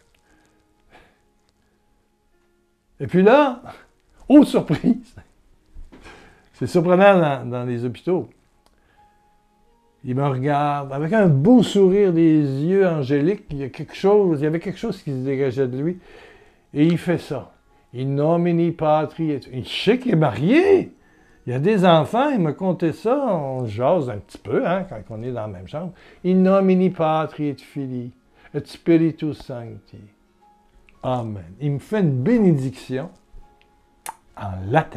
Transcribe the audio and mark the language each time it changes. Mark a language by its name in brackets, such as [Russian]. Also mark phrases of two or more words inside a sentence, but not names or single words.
[French] Et puis là, oh surprise! C'est surprenant dans les hôpitaux. Il me regarde avec un beau sourire, des yeux angéliques. Il y avait quelque chose qui se dégageait de lui. Et il fait ça. [Latin] In nomine Patri. [French] Je sais qu'il est marié. Il y a des enfants, il m'a conté ça. On jase un petit peu, hein, quand on est dans la même chambre. [Latin] In nomine Patri et Filii et Spiritus Sancti. Amen. [French] Il me fait une bénédiction en latin.